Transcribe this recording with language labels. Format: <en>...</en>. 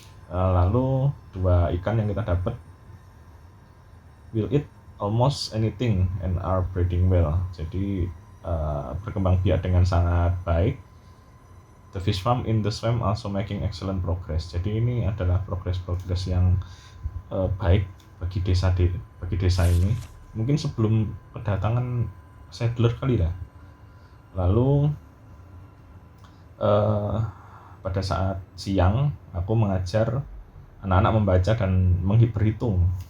<id>Lalu 2 ikan yang kita dapat</id> <en>will eat almost anything and are breeding well.</en> <id>Jadi berkembang biak dengan sangat baik.</id> <en>The fish farm in the swamp also making excellent progress.</en> <id>Jadi ini adalah progres yang baik bagi desa ini. Mungkin sebelum kedatangan settler kali ya. Lalu pada saat siang aku mengajar anak-anak membaca dan berhitung.</id>